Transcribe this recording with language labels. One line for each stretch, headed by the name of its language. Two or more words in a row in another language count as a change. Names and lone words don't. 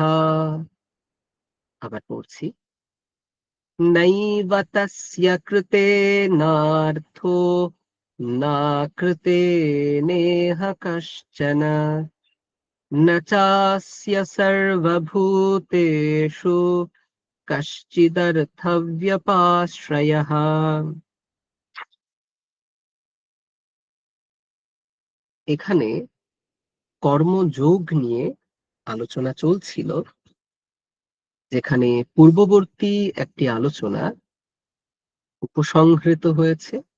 Bangla: আবার পড়ছি।
Sanskrit: नैव तस्य कृतेनार्थो न कृतेनेह कश्चन न चास्य सर्वभूतेषु कश्चिदर्थव्यपाश्रयः।
Bangla: এখানে কর্মযোগ নিয়ে আলোচনা চলছিল, যেখানে পূর্ববর্তী একটি আলোচনা উপসংহৃত হয়েছে।